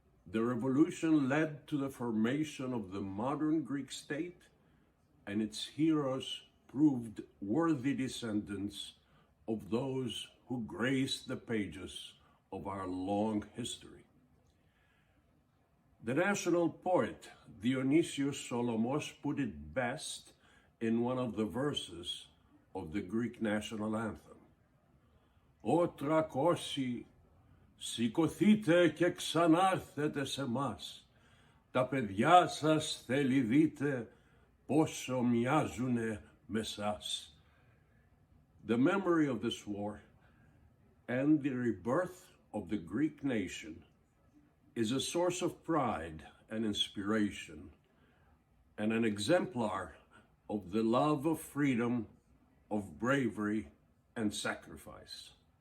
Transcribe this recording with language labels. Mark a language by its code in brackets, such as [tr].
[en] The revolution led to the formation of the modern Greek state, and its heroes proved worthy descendants of those who graced the pages of our long history. The national poet Dionysius Solomos put it best in one of the verses of the Greek national anthem. [el] «Ω τρακόσι, σηκωθείτε και ξανάρθετε σε μας. Τα παιδιά σας θέλει δείτε πόσο μοιάζουνε με σας». [en] The memory of this war and the rebirth of the Greek nation is a source of pride and inspiration and an exemplar of the love of freedom, of bravery and sacrifice.